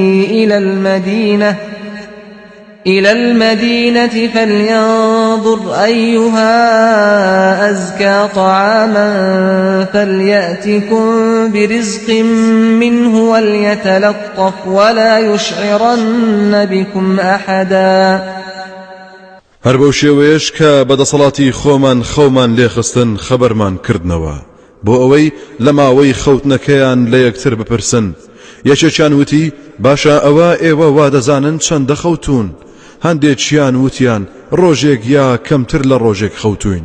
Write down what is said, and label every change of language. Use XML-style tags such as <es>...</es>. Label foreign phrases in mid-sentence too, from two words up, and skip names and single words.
<ar>إلى المدينة فلينظر أيها أزكى طعاما فليأتكم برزق منه وليتلطف ولا يشعرن بكم أحدا.</ar> <ckb>هەر بەو شێوەیەش کە بەدەسەڵاتی خۆمان لێخستن خەبەرمان کردنەوە بۆ ئەوەی لە ماوەی خەوتنەکەیان لە یەکتر بپرسن. یەکێکیان وتی باشە ئەوە ئێوە وا دەزانن چەندە خەوتون؟ هەندێکیان وتیان ڕۆژێک یا کەمتر لە ڕۆژێک خەوتوین.</ckb>